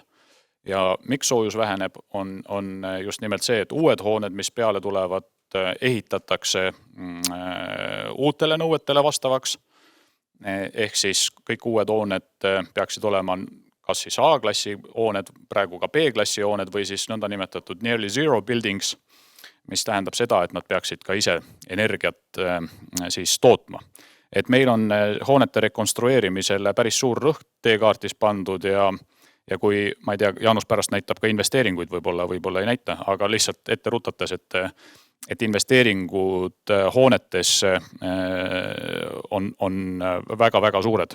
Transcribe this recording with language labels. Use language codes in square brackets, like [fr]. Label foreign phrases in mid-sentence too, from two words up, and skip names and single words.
[et] Ja miks soojus väheneb, on just nimelt see, et uued hooned, mis peale tulevad, ehitatakse uutele nõuetele vastavaks. Ehk siis kõik uued hooned peaksid olema kas siis A-klassi hooned, praegu ka B-klassi hooned või siis nõnda nimetatud [en] nearly zero buildings, [et] mis tähendab seda, et nad peaksid ka ise energiat siis tootma. Et meil on hoonete rekonstrueerimisele päris suur rõhk teekaartis pandud ja kui, ma ei tea, Jaanus pärast näitab ka investeeringuid, võib-olla ei näita, aga lihtsalt ette rutates, et investeeringud hoonetesse on väga-väga suured.